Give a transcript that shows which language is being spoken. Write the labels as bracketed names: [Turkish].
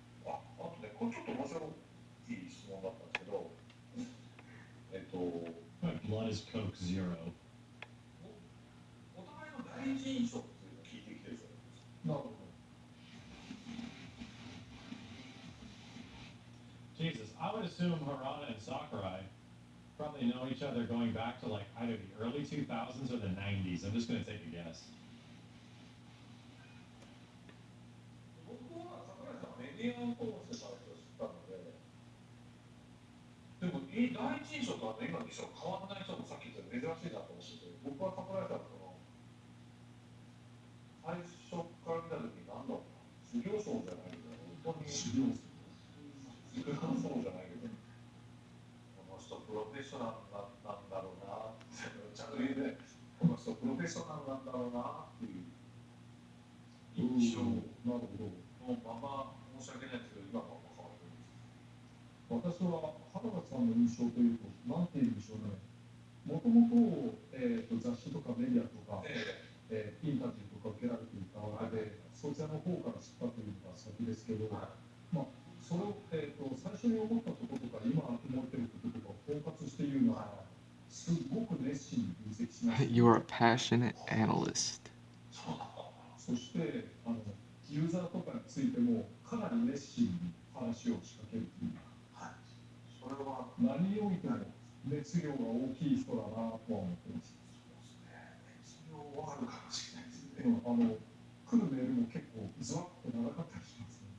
[Japanese] あとね、これちょっと面白い質問だったんですけど、 [English] My blood is Coke Zero. [Japanese] お互いの第一印象っていうのを聞いてきてるじゃないですか。なるほど。 [English] Jesus, I would assume Harada and Sakurai probably know each other going back to like either the early 2000s or the 90s. I'm just going to take a guess. [Japanese] 僕は桜井さんはメディアを通してから知ったので、でも第一印象と今の印象変わらない人もさっき言ったように珍しいなと思ってて、僕は桜井さんの最初から見た時に何だろうな、修行僧じゃないけど、本当に修行僧じゃないけど、この人プロフェッショナルなんだろうなってちゃんと言うね、この人プロフェッショナルなんだろうなっていう印象なるほどのまま申し訳ないですけど、今は変わってるんです。私は原田さんの印象というと、なんていうんでしょうね、もともと雑誌とかメディアとか、インタビューとか受けられていたわけで、そちらの方から知ったというのが先ですけど、それを、最初に思ったこととか、今思っていることとかを包括して言うのは、すごく熱心に分析します。 [English] You're a passionate analyst. [Japanese] そして、ユーザーとかについても、かなり熱心に話を仕掛けるという。はい。それは何においても熱量が大きい人だなとは思っています。そうですね。熱量はあるかもしれないですね。来るメールも結構ずわっと長かったりしますね。